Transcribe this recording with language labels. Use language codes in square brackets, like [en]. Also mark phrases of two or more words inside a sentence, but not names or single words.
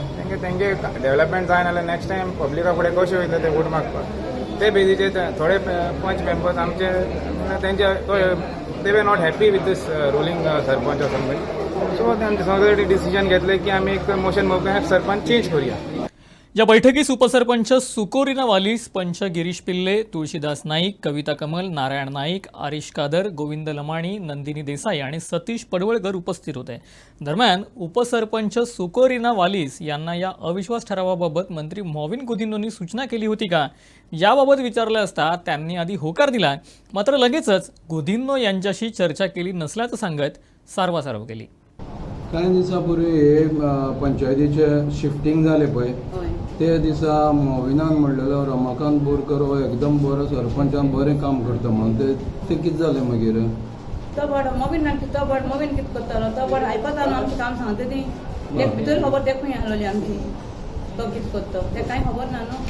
[kok] तेंगे डेव्हलपमेंट जाय नाल्यार नेक्स्ट टायम पब्लिका फुडें कशें वयतले ते वोट मागपाक. ते बेजीचेर थोडे पंच [en] मेंबर्स [kok] आमचे तेंचे [en] they were not happy with this ruling सरपंच or somebody. [kok] सो तेंचे सगळे डिसिजन घेतले की आमी एक मोशन मोकळें सरपंच चेंज करूया. [mr] या बैठकीस उपसरपंच सुकोरिना वालीस, पंच गिरीश पिल्ले, तुळशीदास नाईक, कविता कमल, नारायण नाईक, आरिश कादर, गोविंद लमाणी, नंदिनी देसाई आणि सतीश पडवळकर उपस्थित होते. दरम्यान उपसरपंच सुकोरिना वालीस यांना या अविश्वास ठरावाबाबत मंत्री मॉविन गुदिन्होंनी सूचना केली होती का याबाबत विचारले असता त्यांनी आधी होकार दिला. मात्र लगेचच गुदिन्हो यांच्याशी चर्चा केली नसल्याचं सांगत सारवासारव केली. [kok] कांय दिसा पूर्वी हे पंचायतीचे शिफ्टिंग जाले पळय ते दिसा मॉविनान म्हणलेलो रमाकांत बोरकर हो एकदम बरो सरपंचान बरें काम करता म्हणून ते कितें जालें मागीर? तो बट मोवीन कितें करतालो तो बट आयकतालो आमचें काम सांगता ती एक भितर खबर तेका आहलोली आमची तो कितें करता तें कांय खबर ना न्हू.